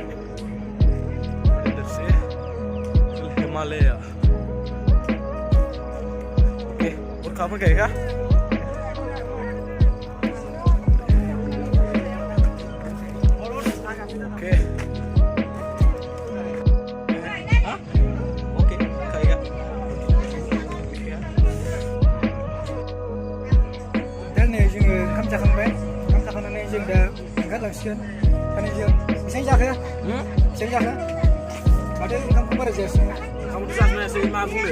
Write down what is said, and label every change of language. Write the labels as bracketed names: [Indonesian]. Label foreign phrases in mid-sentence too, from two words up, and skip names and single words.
[Hindi] इधर से हिमालय ओके और कहाँ पर खाएगा [English] okay okay [Hindi] खाएगा [Bodo] दा नै जोङो ओंखाम जाखांबाय ओंखाम जाखांनानै जों दा ओंखारलांसिगोन सानैजों बेसेबां जाखो बेसेबां जाखो माथो ओंखामखौ बारा जायासै ओंखामखौथ' जासै मा बुंनो